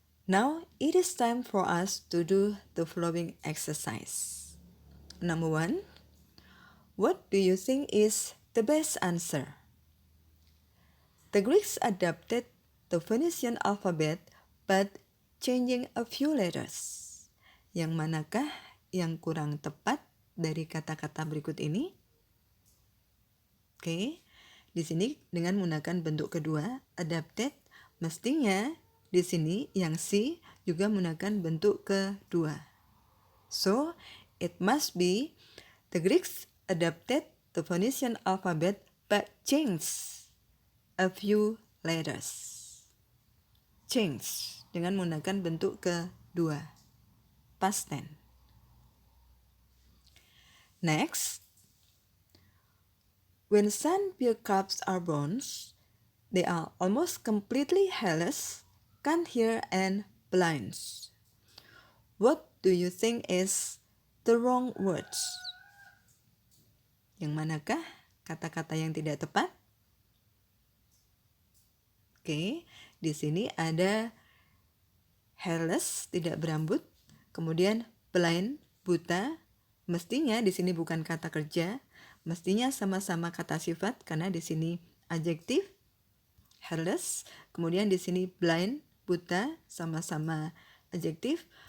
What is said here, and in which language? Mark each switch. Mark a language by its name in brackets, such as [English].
[English] Now, it is time for us to do the following exercise. Number 1, what do you think is the best answer? The Greeks adapted the Phoenician alphabet but changing a few letters. [Indonesian] Yang manakah yang kurang tepat dari kata-kata berikut ini? Oke, di sini dengan menggunakan bentuk kedua, adapted, mestinya di sini yang C juga menggunakan bentuk kedua. [English] So, it must be the Greeks adapted the Phoenician alphabet but changed a few letters. [Indonesian] Change dengan menggunakan bentuk kedua. [English] Past tense. Next, when sun bear calves are born, they are almost completely hairless, can't hear, and blind. What do you think is the wrong words? [Indonesian] Yang manakah kata-kata yang tidak tepat? Oke, di sini ada hairless, tidak berambut, kemudian blind, buta. Mestinya di sini bukan kata kerja, mestinya sama-sama kata sifat karena di sini adjektif hairless, kemudian di sini blind, buta, sama-sama adjektif.